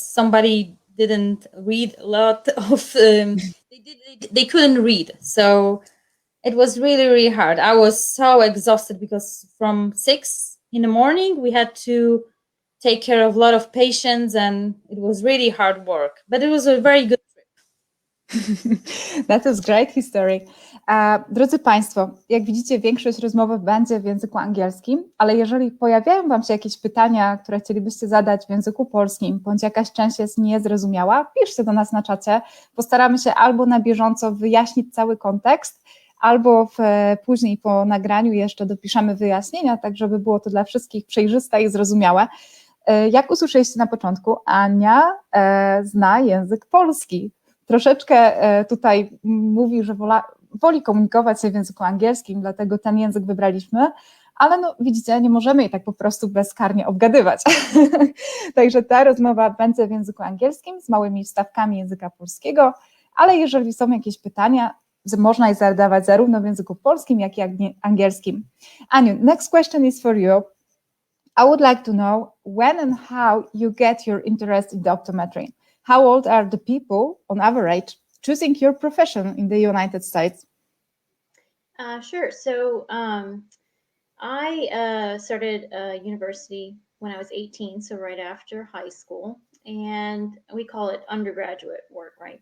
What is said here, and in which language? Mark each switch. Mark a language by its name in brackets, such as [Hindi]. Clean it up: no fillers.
[English] Somebody didn't read a lot of, they couldn't read. So it was really, really hard. I was so exhausted because from 6 in the morning we had to take care of a lot of patients, and it was really hard work, but it was a very good trip. That was great history. [Polish] Drodzy Państwo, jak widzicie, większość rozmowy będzie w języku angielskim, ale jeżeli pojawiają Wam się jakieś pytania, które chcielibyście zadać w języku polskim, bądź jakaś część jest niezrozumiała, piszcie do nas na czacie. Postaramy się albo na bieżąco wyjaśnić cały kontekst, albo później po nagraniu jeszcze dopiszemy wyjaśnienia, tak żeby było to dla wszystkich przejrzyste i zrozumiałe. Jak usłyszeliście na początku, Ania zna język polski. Troszeczkę tutaj mówi, że woli komunikować się w języku angielskim, dlatego ten język wybraliśmy, ale no widzicie, nie możemy jej tak po prostu bezkarnie obgadywać. Także ta rozmowa będzie w języku angielskim z małymi wstawkami języka polskiego, ale jeżeli są jakieś pytania, można je zadawać zarówno w języku polskim, jak i angielskim. [English] Aniu, next question is for you. I would like to know when and how you get your interest in the optometry. How old are the people, on average, choosing your profession in the United States? Sure. So I started university when I was 18, so right after high school, and we call it undergraduate work, right?